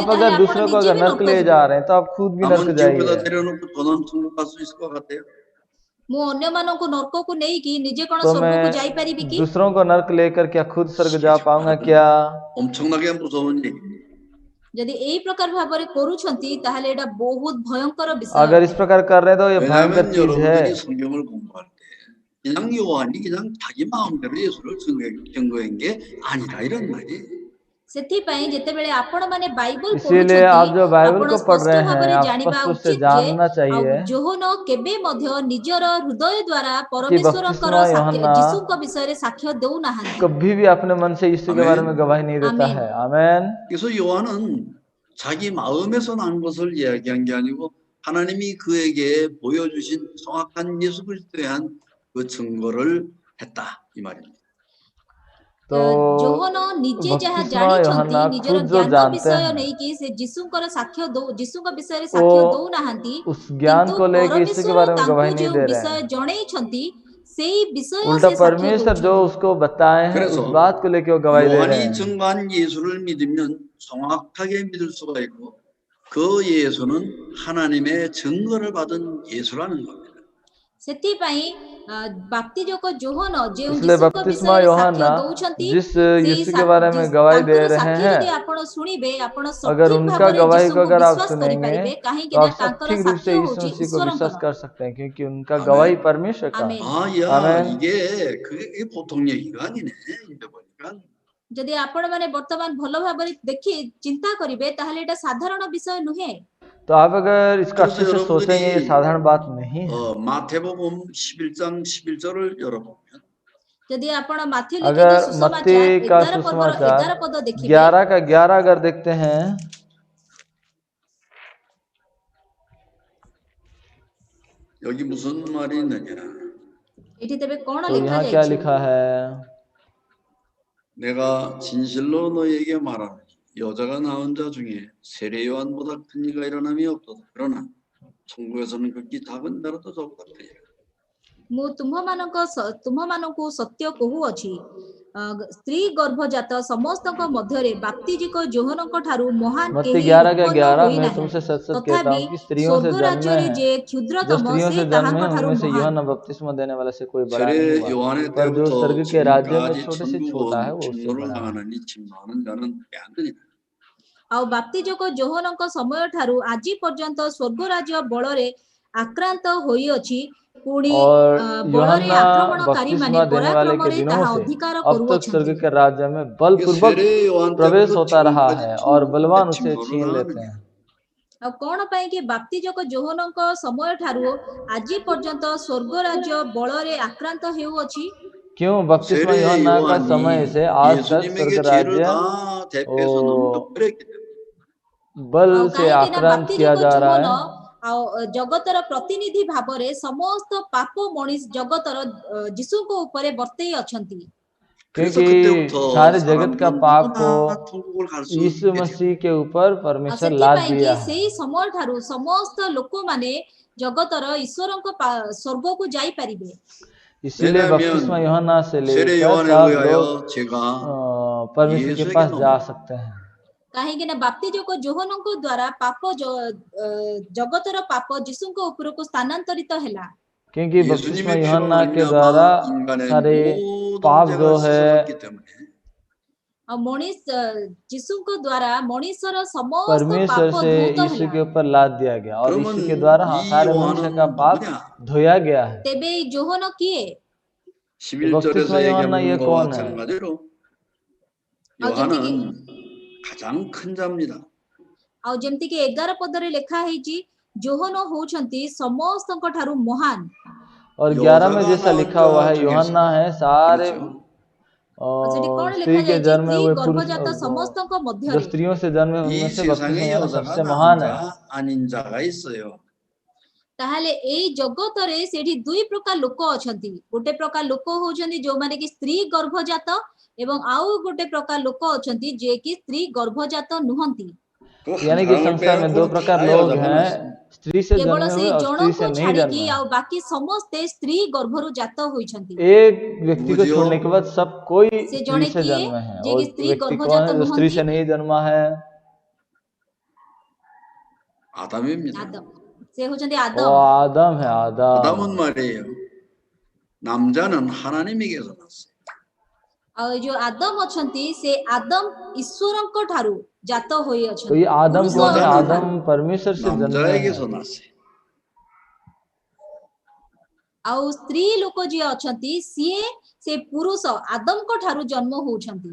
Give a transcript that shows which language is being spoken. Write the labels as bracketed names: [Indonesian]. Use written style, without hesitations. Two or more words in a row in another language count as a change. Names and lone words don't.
[Hindi] आप [Odia] ତାହେଲେ [Hindi] अगर [Odia] ଆପଣ [Hindi] दूसरों को [Odia] ନିଜେ [Hindi] अगर [Odia] ବି [Hindi] नर्क [Odia] ନର୍କ [Hindi] ले [Odia] ଯିବେ। [Hindi] जा रहे हैं तो आप खुद भी नर्क [Korean] 남은 지옥에다 [Hindi] जाइए। [Korean] 데려놓고 저는 천국 갈 수 있을 것 같아요. [Odia] ମୁଁ ଅନ୍ୟମାନଙ୍କୁ ନର୍କକୁ ନେଇକି ନିଜେ କଣ [Hindi] तो [Odia] ସ୍ୱର୍ଗକୁ [Hindi] मैं [Odia] ଯାଇପାରିବି କି? [Hindi] दूसरों को नर्क लेकर क्या खुद स्वर्ग [Korean] 이게 [Hindi] जा पाऊंगा [Korean] 정말 [Hindi] क्या? [Korean] 엄청나게 무서운 얘기입니다. [Odia] ଯଦି ଏଇ ପ୍ରକାର ଭାବରେ କରୁଛନ୍ତି ତାହେଲେ ଏଇଟା ବହୁତ ଭୟଙ୍କର ବିଷୟ [Hindi] अगर इस [Odia] ଅଟେ। [Hindi] प्रकार कर रहे हैं तो ये भयंकर [Korean] 왜냐하면 [Hindi] चीज है। [Korean] 여러분들이 성경을 공부할 때 그냥 요한이 그냥 자기 마음대로 예수를 증거한 게 아니라 이런 말이에요. [Odia] ସେଥିପାଇଁ ଯେତେବେଳେ ଆପଣମାନେ ବାଇବଲ [Hindi] इसीलिए [Odia] ପଢୁଛନ୍ତି [Hindi] आप जो बाइबल [Odia] ଆପଣ [Hindi] को पढ़ [Odia] ସ୍ପଷ୍ଟ [Hindi] रहे हैं, [Odia] ଭାବରେ [Hindi] आप [Odia] ଜାଣିବା [Hindi] स्पष्ट रूप से [Odia] ଉଚିତ ଯେ [Hindi] जानना [Odia] ଆଉ [Hindi] चाहिए [Odia] ଯୋହନ କେବେ ମଧ୍ୟ ନିଜର ହୃଦୟ ଦ୍ଵାରା [Hindi] कि [Odia] ପରମେଶ୍ୱରଙ୍କର [Hindi] बपतिस्मा [Odia] ସାକ୍ଷ୍ୟ [Hindi] यूहन्ना [Odia] ଯୀଶୁଙ୍କ ବିଷୟରେ ସାକ୍ଷ୍ୟ ଦେଉନାହାନ୍ତି। [Hindi] कभी भी अपने मन से यीशु के बारे में [Korean] 아멘. [Hindi] गवाही नहीं देता आमीन। है। आमेन। [Korean] 그래서 요한은 자기 마음에서 난 것을 이야기한 게 아니고 하나님이 그에게 보여주신 정확한 예수 그리스도에 대한 그 증거를 했다 이 말입니다. [Hindi] तो [Odia] ଯୋହନ ନିଜେ ଯାହା [Hindi] बपतिस्मा [Odia] ଜାଣିଛନ୍ତି [Hindi] यूहन्ना [Odia] ନିଜର [Hindi] खुद जो [Odia] ଜ୍ଞାନ [Hindi] जानते [Odia] ବିଷୟ [Hindi] हैं [Odia] ନେଇକି ସେ ଯୀଶୁଙ୍କ ବିଷୟରେ [Hindi] वो [Odia] ସାକ୍ଷ୍ୟ ଦଉନାହାନ୍ତି, [Hindi] उस ज्ञान [Odia] କିନ୍ତୁ [Hindi] को लेके यीशु के [Odia] ପରମେଶ୍ୱର [Hindi] बारे में [Odia] ତାଙ୍କୁ [Hindi] गवाही नहीं [Odia] ଯେଉଁ [Hindi] दे रहे [Odia] ବିଷୟ [Hindi] हैं। [Odia] ଜଣେଇଛନ୍ତି ସେଇ ବିଷୟ [Hindi] उल्टा [Odia] ସେ ସାକ୍ଷ୍ୟ [Hindi] परमेश्वर जो [Odia] ଦଉଛନ୍ତି। [Hindi] उसको बताए हैं उस [Korean] 그래서 [Hindi] बात को लेके वो गवाही दे रहे [Korean] 요한이 [Hindi] हैं। [Korean] 증거한 예수를 믿으면 정확하게 믿을 수가 있고 그 예수는 하나님의 증거를 받은 예수라는 겁니다. [Odia] ସେଥିପାଇଁ ବାପ୍ତିଜକ ଯୋହନ ଯେଉଁ [Hindi] इसलिए [Odia] ଯୀଶୁଙ୍କ [Hindi] बपतिस्मा [Odia] ବିଷୟରେ [Hindi] यूहन्ना [Odia] ସାକ୍ଷ୍ୟ ଦଉଛନ୍ତି [Hindi] जिस [Odia] ସେଇ [Hindi] यीशु के बारे में गवाही दे [Odia] ତାଙ୍କର [Hindi] रहे [Odia] ସାକ୍ଷ୍ୟ [Hindi] हैं, [Odia] ଯଦି ଆପଣ ଶୁଣିବେ ଆପଣ [Hindi] अगर [Odia] ସଠିକ [Hindi] उनका [Odia] ଭାବରେ [Hindi] गवाही को [Odia] ଯୀଶୁଙ୍କୁ [Hindi] अगर आप [Odia] ବିଶ୍ୱାସ [Hindi] सुनेंगे [Odia] କରିପାରିବେ, କାହିଁକି [Hindi] तो [Odia] ନା [Hindi] आप [Odia] ତାଙ୍କର [Hindi] सटीक रूप [Odia] ସାକ୍ଷ୍ୟ [Hindi] से यीशु [Odia] ହଉଛି [Hindi] मसीह को [Odia] ଈଶ୍ୱରଙ୍କର। [Hindi] विश्वास कर सकते हैं, क्योंकि उनका आमीन। गवाही परमेश्वर का है। आमीन। [Korean] 아야 [Hindi] आमेन। [Korean] 그게 보통 얘기가 아니네 이제 보니까. [Odia] ଯଦି ଆପଣ ମାନେ ବର୍ତ୍ତମାନ ଭଲ ଭାବରେ ଦେଖି ଚିନ୍ତା କରିବେ ତାହେଲେ ଏଇଟା ସାଧାରଣ ବିଷୟ ନୁହେଁ। [Hindi] तो आप अगर इसको [Korean] 그래서 [Hindi] अच्छे से सोचेंगे ये [Korean] 여러분들이 [Hindi] साधारण बात नहीं है। [Korean] 마태복음 11장 11절을 열어보면 [Odia] ଯଦି ଆପଣ ମାଥ୍ୟୁ ଲିଖିତ [Hindi] अगर मत्ती [Odia] ସୁସମାଚାର [Hindi] का 11 सुसमाचार [Odia] ପଦ ଦେଖିବେ [Hindi] 11 का 11 अगर देखते हैं [Korean] 여기 무슨 말이 있느냐? [Odia] ଏଠି ତେବେ କଣ [Hindi] तो [Odia] ଲେଖା [Hindi] यहाँ क्या [Odia] ଯାଇଛି? [Hindi] लिखा है? [Korean] 내가 진실로 너에게 말하노니 여자가 낳은 자 중에 세례 요한보다 큰 이가 일어남이 없도다. 그러나 천국에서는 극히 작은 자라도 저보다 크리라. [Odia] ମୁଁ ତୁମମାନଙ୍କୁ ସତ୍ୟ କହୁଅଛି, ସ୍ତ୍ରୀ ଗର୍ଭଜାତ ସମସ୍ତଙ୍କ ମଧ୍ୟରେ ବାପ୍ତିଜିକ ଯୋହନଙ୍କ ଠାରୁ ମହାନ [Hindi] मत्ती [Odia] କେହି [Hindi] 11 का [Odia] ଉତ୍ପନ୍ନ [Hindi] 11 मैं [Odia] ହୋଇନାହିଁ। [Hindi] तुमसे सच सच कहता [Odia] ତଥାପି [Hindi] हूँ कि स्त्रियों से [Odia] ସ୍ୱର୍ଗ [Hindi] जन्मे [Odia] ରାଜ୍ୟରେ [Hindi] हैं, [Odia] ଯେ [Hindi] जो [Odia] କ୍ଷୁଦ୍ରତମ [Hindi] स्त्रियों [Odia] ସେ [Hindi] से जन्मे [Odia] ତାହାଙ୍କ [Hindi] हैं [Odia] ଠାରୁ [Hindi] उनमें से [Odia] ମହାନ। [Hindi] यूहन्ना बपतिस्मा देने वाला से कोई बड़ा [Korean] 세례 [Hindi] नहीं हुआ, [Korean] 요한의 [Hindi] पर जो [Korean] 때부터 [Hindi] स्वर्ग के राज्य में [Korean] 지금까지 [Hindi] छोटे से छोटा है वो उससे [Korean] 천국은 [Hindi] बड़ा है। [Korean] 침노를 당하느니 침노하는 자는 안 되니라. [Odia] ଆଉ ବାପ୍ତିଜକ ଯୋହନଙ୍କ ସମୟ ଠାରୁ ଆଜି ପର୍ଯ୍ୟନ୍ତ ସ୍ୱର୍ଗ ରାଜ୍ୟ ବଳରେ ଆକ୍ରାନ୍ତ ହୋଇଅଛି, ପୁଣି [Hindi] और [Odia] ବଳରେ [Hindi] यूहन्ना [Odia] ଆକ୍ରମଣକାରୀ ମାନେ [Hindi] बपतिस्मा देने वाले के [Odia] ପରାକ୍ରମରେ [Hindi] दिनों [Odia] ତାହା [Hindi] से [Odia] ଅଧିକାର [Hindi] अब तक [Odia] କରୁଅଛନ୍ତି। [Hindi] स्वर्ग के राज्य में [Korean] 이게 [Hindi] बलपूर्वक [Korean] 세례 요한 [Hindi] प्रवेश [Korean] 때부터 [Hindi] होता रहा [Korean] 지금까지 [Hindi] है और बलवान उसे [Korean] 침노를 [Hindi] छीन लेते [Korean] 당하느냐? [Hindi] हैं। [Odia] ଆଉ କଣ ପାଇଁ କି ବାପ୍ତିଜକ ଯୋହନଙ୍କ ସମୟ ଠାରୁ ଆଜି ପର୍ଯ୍ୟନ୍ତ ସ୍ୱର୍ଗ ରାଜ୍ୟ ବଳରେ ଆକ୍ରାନ୍ତ ହେଉଅଛି? [Hindi] क्यों बपतिस्मा [Korean] 세례 [Hindi] यूहन्ना का समय [Korean] 요한이 [Hindi] से आज तक [Korean] 예수님에게 [Hindi] स्वर्ग [Korean] 죄를 [Hindi] राज्य [Korean] 다 대표해서 넘겨버렸기 때문에 [Hindi] बल [Odia] ଆଉ [Hindi] से [Odia] କାହିଁକି ନା [Hindi] आक्रांत किया [Odia] ବାପ୍ତିଜକ [Hindi] जा रहा [Odia] ଯୋହନ [Hindi] है, [Odia] ଆଉ ଜଗତର ପ୍ରତିନିଧି ଭାବରେ ସମସ୍ତ ପାପ ମଣିଷ ଜଗତର ଯୀଶୁଙ୍କ ଉପରେ ବର୍ତେଇ ଅଛନ୍ତି। [Korean] 그래서 [Hindi] क्योंकि [Korean] 그때부터 [Hindi] सारे जगत का [Korean] 사람들은 [Hindi] पाप [Korean] 누구나 [Hindi] को [Korean] 천국을 갈 수 [Hindi] यीशु [Korean] 있게 되고 [Hindi] मसीह के ऊपर [Odia] ଆଉ [Hindi] परमेश्वर लाद [Odia] ସେଥିପାଇଁ କି [Hindi] दिया है। [Odia] ସେଇ ସମୟ ଠାରୁ ସମସ୍ତ ଲୋକମାନେ ଜଗତର ଈଶ୍ୱରଙ୍କ ସ୍ୱର୍ଗକୁ ଯାଇପାରିବେ। [Hindi] इसीलिए बपतिस्मा [Korean] 왜냐하면 [Hindi] यूहन्ना से [Korean] 세례 [Hindi] लेकर [Korean] 요한에 [Hindi] सब लोग [Korean] 의하여 제가 [Hindi] परमेश्वर के [Korean] 예수에게 [Hindi] पास जा [Korean] 넘어 [Hindi] सकते हैं। [Odia] କାହିଁକି ନା ବାପ୍ତିଜକ ଯୋହନଙ୍କ ଦ୍ୱାରା ପାପ ଜଗତର ପାପ ଯୀଶୁଙ୍କ ଉପରକୁ ସ୍ଥାନାନ୍ତରିତ ହେଲା। [Hindi] क्योंकि बपतिस्मा [Korean] 예수님의 피로 [Hindi] यूहन्ना के [Korean] 말미암아 [Hindi] द्वारा [Korean] 인간의 [Hindi] सारे [Korean] 모든 [Hindi] पाप [Korean] 죄가 [Hindi] जो है [Korean] 씻어졌기 때문에 [Odia] ଆଉ ଯୀଶୁଙ୍କ ଦ୍ୱାରା ମଣିଷର ସମସ୍ତ [Hindi] परमेश्वर [Odia] ପାପ [Hindi] से [Odia] ଧୌତ [Hindi] यीशु [Odia] ହେଲା। [Hindi] के ऊपर लाद दिया गया और [Korean] 그러면 [Hindi] यीशु के द्वारा [Korean] 이 [Hindi] सारे मनुष्य का [Korean] 요한은 [Hindi] पाप [Korean] 누구냐? [Hindi] धोया गया है। [Odia] ତେବେ ଏଇ ଯୋହନ କିଏ? [Korean] 11절에서 [Hindi] बपतिस्मा [Korean] 얘기한 [Hindi] यूहन्ना ये [Korean] 것과 [Hindi] कौन है? [Korean] 마찬가지로 [Odia] ଆଉ ଯେମିତିକି [Korean] 요한은 가장 큰 자입니다. [Odia] ଆଉ ଯେମିତିକି 11 ପଦରେ ଲେଖା ହେଇଛି ଯୋହନ ହଉଛନ୍ତି ସମସ୍ତଙ୍କ ଠାରୁ ମହାନ। [Hindi] और 11 में [Korean] 여자가 [Hindi] जैसा [Korean] 낳은 [Hindi] लिखा हुआ [Korean] 자 [Hindi] है [Korean] 중에서 [Hindi] यूहन्ना है सारे [Korean] 그렇죠. [Odia] ଆଉ ସେଠି କଣ [Hindi] स्त्री [Odia] ଲେଖା [Hindi] के [Odia] ଯାଇଛି? [Hindi] जन्म में [Odia] ସ୍ତ୍ରୀ [Hindi] वे पुरुष [Odia] ଗର୍ଭଜାତ ସମସ୍ତଙ୍କ [Hindi] जो [Odia] ମଧ୍ୟରେ। [Hindi] स्त्रियों से जन्म है [Korean] 이 [Hindi] उनमें से बपतिस्मा [Korean] 세상에 [Hindi] यूहन्ना [Korean] 여자가 [Hindi] सबसे [Korean] 낳은 [Hindi] महान है। [Korean] 자 아닌 자가 있어요. [Odia] ତାହେଲେ ଏଇ ଜଗତରେ ସେଠି ଦୁଇ ପ୍ରକାର ଲୋକ ଅଛନ୍ତି। ଗୋଟେ ପ୍ରକାର ଲୋକ ହଉଛନ୍ତି ଯୋଉମାନେ କି ସ୍ତ୍ରୀ ଗର୍ଭଜାତ ଏବଂ ଆଉ ଗୋଟେ ପ୍ରକାର ଲୋକ ଅଛନ୍ତି ଯିଏ କି ସ୍ତ୍ରୀ ଗର୍ଭଜାତ ନୁହନ୍ତି। [Korean] 그 한 [Hindi] यानी कि [Korean] 사람을 [Hindi] संसार में दो [Korean] 빼놓고는 [Hindi] प्रकार [Korean] 다 [Hindi] लोग [Korean] 여자가 [Hindi] हैं, [Korean] 낳습니다. [Hindi] स्त्री से [Odia] କେବଳ [Hindi] जन्मे [Odia] ସେଇ [Hindi] हुए और स्त्री [Odia] ଜଣଙ୍କୁ [Hindi] से नहीं [Odia] ଛାଡିକି [Hindi] जन्मे। [Odia] ଆଉ ବାକି ସମସ୍ତେ ସ୍ତ୍ରୀ ଗର୍ଭରୁ ଜାତ ହୋଇଛନ୍ତି। [Hindi] एक व्यक्ति को [Korean] 누구지요? [Hindi] छोड़ने के बाद सब कोई [Odia] ସେ [Hindi] स्त्री [Odia] ଜଣେ [Hindi] से [Odia] କିଏ? [Hindi] जन्मे हैं। [Odia] ଯିଏ [Hindi] और [Odia] କି ସ୍ତ୍ରୀ [Hindi] व्यक्ति कौन [Odia] ଗର୍ଭଜାତ [Hindi] है जो स्त्री [Odia] ନୁହନ୍ତି? [Hindi] से नहीं जन्मा है? [Korean] 아담입니다. [Odia] ଆଦମ। ସେ ହଉଛନ୍ତି [Hindi] वो [Odia] ଆଦମ। [Hindi] आदम है, [Korean] 아담은 [Hindi] आदम। [Korean] 말이에요. 남자는 하나님에게서 났어요. [Odia] ଆଉ ଏ ଯୋଉ ଆଦମ ଅଛନ୍ତି ସେ ଆଦମ ଈଶ୍ୱରଙ୍କ ଠାରୁ ଜାତ ହୋଇ [Hindi] तो [Odia] ଅଛନ୍ତି। [Hindi] ये आदम [Odia] ପୁରୁଷ [Hindi] कौन है? [Korean] 여자는 [Hindi] आदम परमेश्वर से जन्मे हैं। [Korean] 남자에게서 났어요. [Odia] ଆଉ ସ୍ତ୍ରୀ ଲୋକ ଯିଏ ଅଛନ୍ତି ସିଏ ସେ ପୁରୁଷ ଆଦମଙ୍କ ଠାରୁ ଜନ୍ମ ହଉଛନ୍ତି।